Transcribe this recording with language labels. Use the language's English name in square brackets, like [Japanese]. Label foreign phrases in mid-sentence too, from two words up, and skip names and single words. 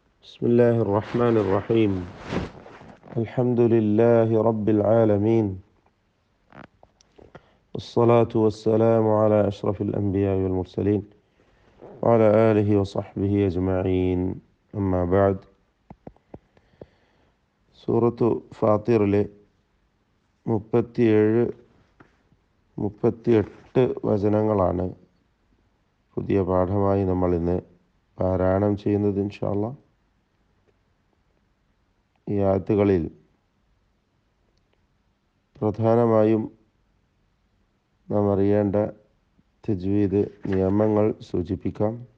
[Arabic] بسم الله الرحمن الرحيم. الحمد لله رب العالمين، والصلاة والسلام على أشرف الأنبياء والمرسلين وعلى آله وصحبه أجمعين. أما بعد. [Malayalam] സൂറത്തു ഫാത്തിറിലെ 37-38 വചനങ്ങളാണ് പുതിയ പാഠമായി നമ്മൾ ഇന്ന് പാരായണം ചെയ്യുന്നത്. [Arabic] إن شاء الله. [Malayalam] ഈ ആയത്തുകളിൽ പ്രധാനമായും നാം അറിയേണ്ട തജ്വീദ് നിയമങ്ങൾ സൂചിപ്പിക്കാം.